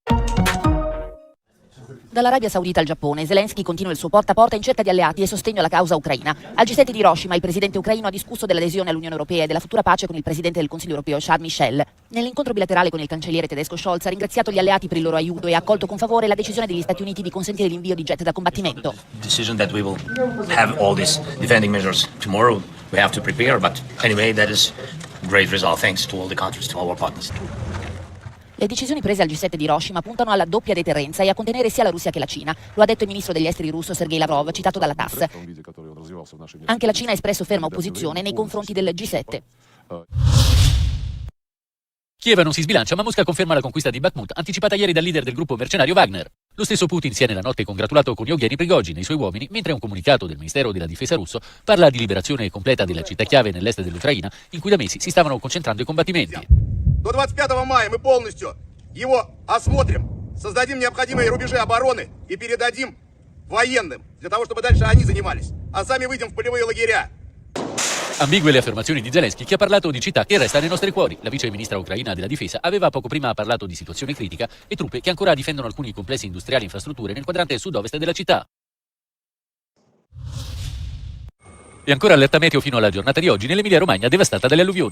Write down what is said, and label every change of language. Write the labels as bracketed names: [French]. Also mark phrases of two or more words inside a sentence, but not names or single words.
[Italian] Dall'Arabia Saudita al Giappone, Zelensky continua il suo porta a porta in cerca di alleati e sostegno alla causa ucraina. Al G7 di Hiroshima il presidente ucraino ha discusso dell'adesione all'Unione Europea e della futura pace con il presidente del Consiglio Europeo Charles Michel. Nell'incontro bilaterale con il cancelliere tedesco Scholz ha ringraziato gli alleati per il loro aiuto e ha accolto con favore la decisione degli Stati Uniti di consentire l'invio di jet da combattimento. [English] Decision that we will have all these defending measures tomorrow. We have to prepare, but anyway that is great result thanks to all the countries, to our partners. [Italian] Le decisioni prese al G7 di Hiroshima puntano alla doppia deterrenza e a contenere sia la Russia che la Cina. Lo ha detto il ministro degli esteri russo Sergei Lavrov, citato dalla TASS. Anche la Cina ha espresso ferma opposizione nei confronti del G7. Kiev non si sbilancia, ma Mosca conferma la conquista di Bakhmut, anticipata ieri dal leader del gruppo mercenario Wagner. Lo stesso Putin si è nella notte congratulato con Yevgeny Prigozhin e i suoi uomini, mentre un comunicato del Ministero della Difesa russo parla di liberazione completa della città chiave nell'est dell'Ucraina, in cui da mesi si stavano concentrando i combattimenti. [Russian] До 25 мая мы полностью его осмотрим, создадим необходимые рубежи обороны и передадим военным, для того, чтобы дальше они занимались, а сами выйдем в полевые лагеря. [Italian] Ambigue le affermazioni di Zelensky, che ha parlato di città che resta nei nostri cuori. La vice ministra ucraina della difesa aveva poco prima parlato di situazione critica e truppe che ancora difendono alcuni complessi industriali e infrastrutture nel quadrante sud-ovest della città. E ancora allerta meteo fino alla giornata di oggi nell'Emilia Romagna devastata dalle alluvioni.